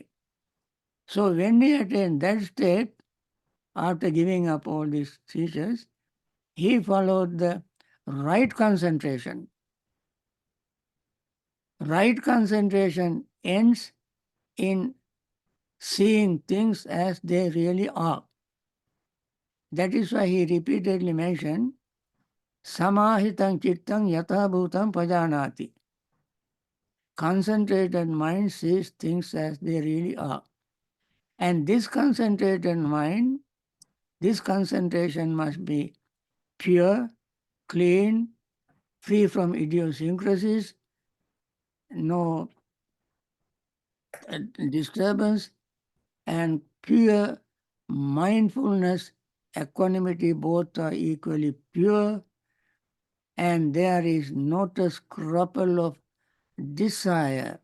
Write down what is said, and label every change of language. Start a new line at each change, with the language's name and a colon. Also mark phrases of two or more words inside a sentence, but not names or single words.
English: So when he attained that state, after giving up all these features, he followed the right concentration. Right concentration ends in seeing things as they really are. That is why he repeatedly mentioned,
Pali: Samahitam chittam yatha bhutam pajanati.
English: Concentrated mind sees things as they really are. And this concentrated mind, this concentration must be pure, clean, free from idiosyncrasies, no disturbance, and pure mindfulness, equanimity, both are equally pure, and there is not a scruple of desire.